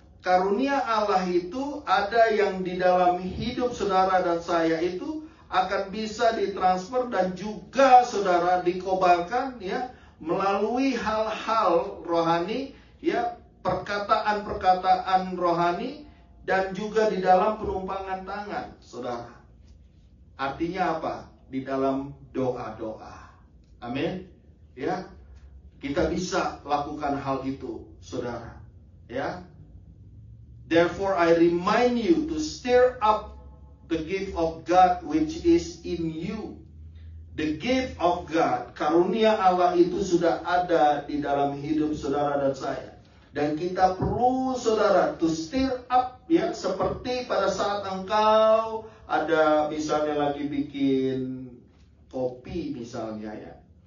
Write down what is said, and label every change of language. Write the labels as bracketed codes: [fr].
[id] Karunia Allah itu ada yang di dalam hidup saudara dan saya itu akan bisa ditransfer dan juga saudara dikobarkan, ya, melalui hal-hal rohani, ya, perkataan-perkataan rohani, dan juga di dalam penumpangan tangan, saudara. Artinya apa? Di dalam doa-doa. Amin. Ya, kita bisa lakukan hal itu, saudara. Ya. [en] Therefore I remind you to stir up the gift of God which is in you. The gift of God, [id] karunia Allah itu sudah ada di dalam hidup saudara dan saya. Dan kita perlu, saudara, [en] to stir up, [id] ya, seperti pada saat engkau ada misalnya lagi bikin kopi misalnya, ya.